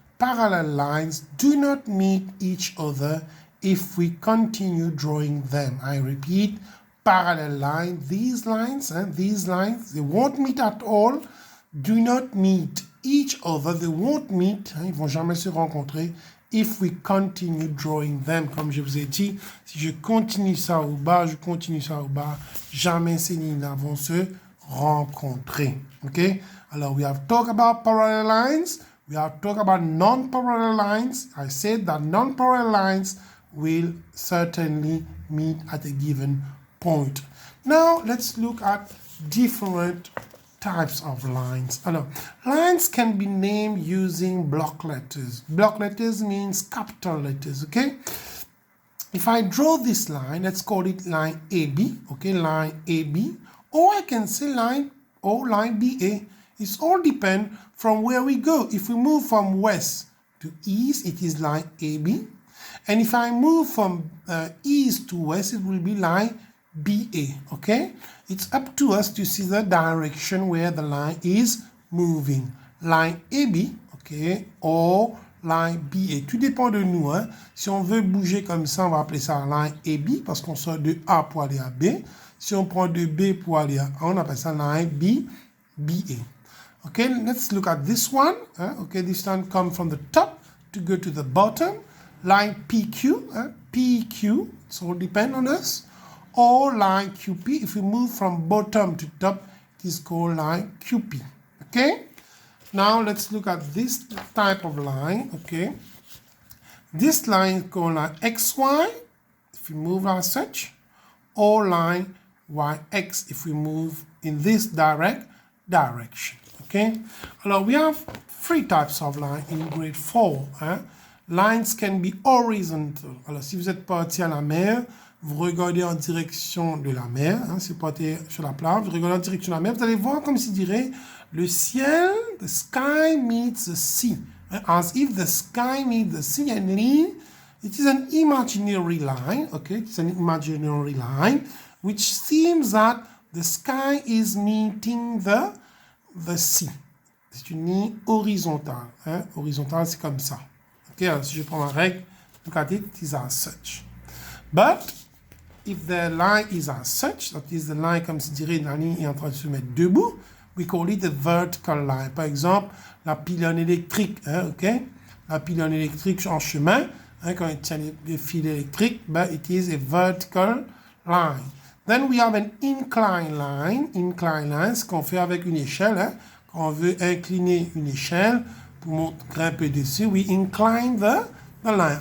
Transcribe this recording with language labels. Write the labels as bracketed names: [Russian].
[English] Parallel lines do not meet each other if we continue drawing them. I repeat, parallel line, these lines, they won't meet at all, do not meet each other, they won't meet, [French] ils vont jamais se rencontrer, [English] if we continue drawing them. [French] Comme je vous ai dit, si je continue ça au bas, jamais ces lignes-là vont se rencontrer. [English] Okay? Alors, we have talked about parallel lines, we have talked about non-parallel lines. I said that non-parallel lines will certainly meet at a given point. Now, let's look at different types of lines. Alors, lines can be named using block letters. Block letters means capital letters, okay? If I draw this line, let's call it line AB, okay, line AB, or I can say line BA. It's all depend from where we go. If we move from west to east, it is line AB. And if I move from east to west, it will be line BA, okay? It's up to us to see the direction where the line is moving. Line AB, okay, or line BA. [French] Tout dépend de nous, hein. Si on veut bouger comme ça, on va appeler ça line AB parce qu'on sort de A pour aller à B. Si on prend de B pour aller à A, on appelle ça line BA. [English] Okay, let's look at this one. Okay, this one comes from the top to go to the bottom. Line PQ, PQ, it all depends on us. Or line QP, if we move from bottom to top, it is called line QP, okay? Now let's look at this type of line, okay? This line is called line XY, if we move as such, or line YX, if we move in this direction, okay? Alors, we have three types of line in grade 4, Lines can be horizontal. [French] Alors, si vous êtes parti à la mer, vous regardez en direction de la mer, hein, c'est porté sur la plage, vous regardez en direction de la mer, vous allez voir comme s'il dirait le ciel, [English] the sky meets the sea. As if the sky meets the sea, and it is an imaginary line, okay, it's an imaginary line, which seems that the sky is meeting the sea. [French] C'est une ligne horizontale, hein, horizontale c'est comme ça. [English] Ok, [French] alors si je prends ma règle, [English] look at it, it is as such. But if the line is as such, that is the line [French] comme si dirait la ligne est en train de se mettre debout, [English] we call it a vertical line. [French] Par exemple, la pylône électrique, hein, ok? La pylône électrique en chemin, hein, quand il tient les fils électriques, ben, [English] it is a vertical line. Then we have an incline line. [French] Incline line, ce qu'on fait avec une échelle, hein? Quand on veut incliner une échelle pour grimper dessus, [English] we incline the line.